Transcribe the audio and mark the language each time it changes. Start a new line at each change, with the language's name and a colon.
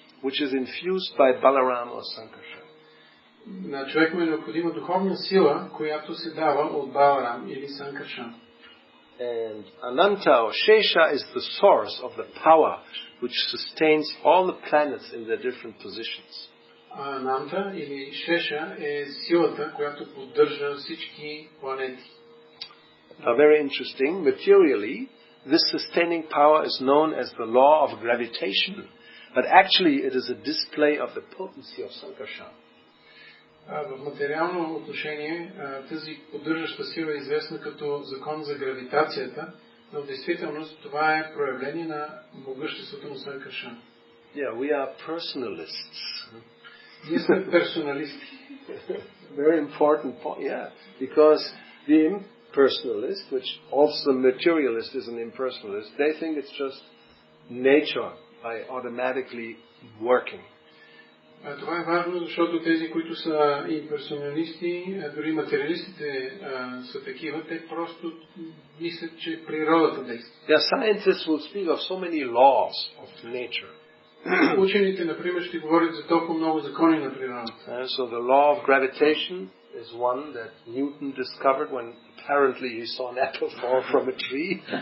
English: which is infused by Balarama or Sankarshan.
Bulgarian: На човек му е необходима духовна сила, която се дава от Баларам или Санкаршан.
English: And Ananta or Shesha is the source of the power which sustains all the planets in their different positions.
Bulgarian: Ананта или Шеша е силата, която поддържа всички планети.
English: Very interesting. Materially, this sustaining power is known as the law of gravitation, but actually it is a display of the potency of Sankarshan.
Bulgarian: В материално отношение тази поддържаща сила е известна като закон за гравитацията, но в действителност това е проявление на могъществото на Санкаршан.
English: Yeah, we are personalists.
Bulgarian: Ние сме персоналисти.
English: Very important point, yeah, because the impersonalist, which also the materialist is an impersonalist, they think it's just nature by automatically working.
Bulgarian: Това е важно, защото тези, които са имперсоналисти, дори материалистите са такива, те просто мислят, че природата действа.
English: Yeah, scientists will speak of so many laws of nature.
Bulgarian: Учените, например, ще говорят за толкова много закони на природата.
English: So the law of gravitation is one that Newton discovered when apparently he saw an apple fall from a tree.